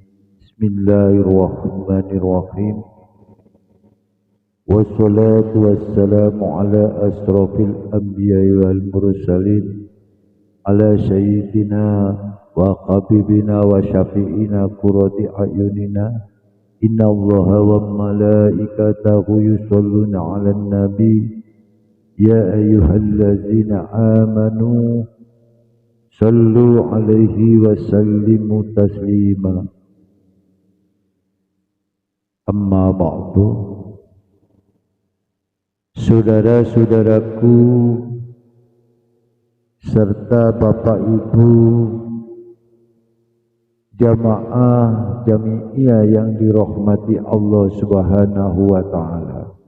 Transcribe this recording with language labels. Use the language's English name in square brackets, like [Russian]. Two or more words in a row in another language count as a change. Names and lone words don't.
[Arabic] بسم الله الرحمن الرحيم. والصلاة والسلام على أشرف الأنبياء والمرسلين على سيدنا وحبيبنا وشفيعنا قرة أعيننا. إن الله وملائكته يصلون على النبي يا أيها الذين آمنوا صلوا عليه وسلموا تسليما. أما بعد. [Indonesian] Saudara-saudaraku serta Bapak Ibu jamaah jami'iyah yang dirahmati Allah [Arabic] سبحانه وتعالى.